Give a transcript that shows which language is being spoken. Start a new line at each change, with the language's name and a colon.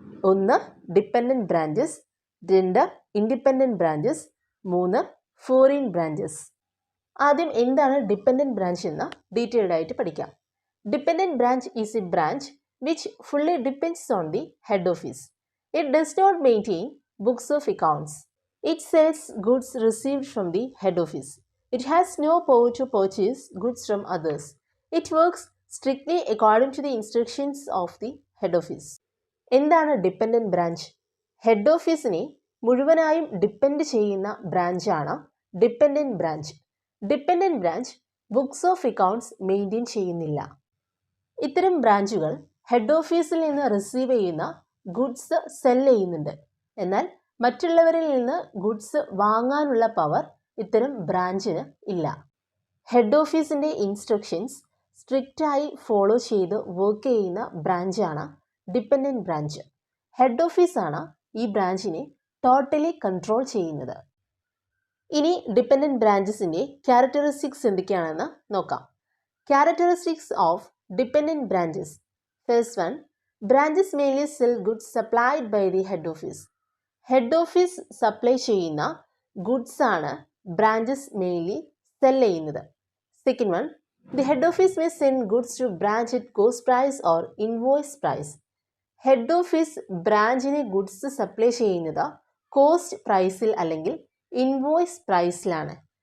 Malayalam: ഒന്ന് dependent branches, രണ്ട് independent branches, മൂന്ന് ഫോറിൻ ബ്രാഞ്ചസ്. ആദ്യം എന്താണ് ഡിപ്പെൻഡൻറ്റ് ബ്രാഞ്ച് എന്ന് ഡീറ്റെയിൽഡ് ആയിട്ട് പഠിക്കാം.
English: Dependent branch is a branch which fully depends on the head office. It does not maintain books of accounts. It sells goods received from the head office. It has no power to purchase goods from others. It works strictly according to the instructions of the head office.
Malayalam: എന്താണ് dependent branch? Head ഓഫീസിനെ മുഴുവനായും depend ചെയ്യുന്ന ബ്രാഞ്ചാണ് dependent branch. Dependent branch books of accounts maintain ചെയ്യുന്നില്ല. ഇത്തരം ബ്രാഞ്ചുകൾ head ഓഫീസിൽ നിന്ന് receive ചെയ്യുന്ന goods sell ചെയ്യുന്നുണ്ട്. എന്നാൽ മറ്റുള്ളവരിൽ നിന്ന് ഗുഡ്സ് വാങ്ങാനുള്ള പവർ ഇത്തരം ബ്രാഞ്ചിന് ഇല്ല. ഹെഡ് ഓഫീസിൻ്റെ ഇൻസ്ട്രക്ഷൻസ് സ്ട്രിക്റ്റായി ഫോളോ ചെയ്ത് വർക്ക് ചെയ്യുന്ന ബ്രാഞ്ചാണ് ഡിപ്പെൻഡൻറ്റ് ബ്രാഞ്ച്. ഹെഡ് ഓഫീസാണ് ഈ ബ്രാഞ്ചിനെ ടോട്ടലി കൺട്രോൾ ചെയ്യുന്നത്. ഇനി ഡിപ്പെൻഡൻറ്റ് ബ്രാഞ്ചസിൻ്റെ ക്യാരക്ടറിസ്റ്റിക്സ് എന്തൊക്കെയാണെന്ന് നോക്കാം. Characteristics of dependent branches.
English: First one, branches mainly sell goods supplied by the head office.
Malayalam: Head office supply ചെയ്യുന്ന ഗുഡ്സ് ആണ് ബ്രാഞ്ചസ് മെയിൻലി സെൽ ചെയ്യുന്നത്.
English: Second one, the head office may send goods to branch at cost price or invoice price.
Malayalam: Head office ബ്രാഞ്ചിന് goods supply ചെയ്യുന്നത് cost പ്രൈസിൽ അല്ലെങ്കിൽ invoice പ്രൈസിലാണ്.